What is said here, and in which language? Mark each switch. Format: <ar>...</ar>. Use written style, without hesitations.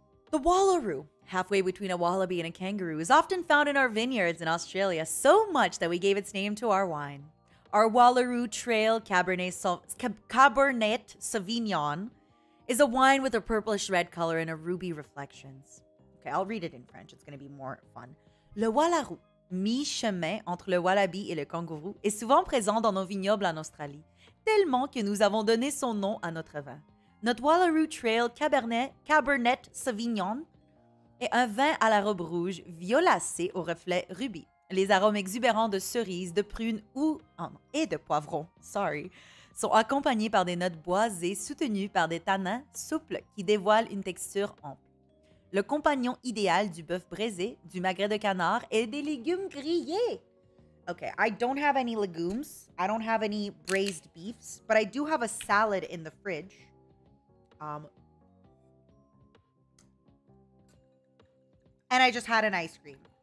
<en>The Wallaroo, halfway between a wallaby and a kangaroo, is often found in our vineyards in Australia, so much that we gave its name to our wine. Our Wallaroo Trail Cabernet Sauvignon is a wine with a purplish red color and a ruby reflections. Okay, I'll read it in French. It's going to be more fun.</en> <fr>Le Wallaroo, mi-chemin entre le wallaby et le kangourou, est souvent présent dans nos vignobles en Australie, tellement que nous avons donné son nom à notre vin. Notre Wallaroo Trail Cabernet Sauvignon est un vin à la robe rouge violacé au reflet rubis. Les arômes exubérants de cerises, de prunes et de poivrons, sont accompagnés par des notes boisées soutenues par des tanins souples qui dévoilent une texture ample. Le compagnon idéal du bœuf braisé, du magret de canard et des légumes grillés.</fr> <en>Okay, I don't have any legumes. I don't have any braised beefs, but I do have a salad in the fridge. And I just had an ice cream.</en>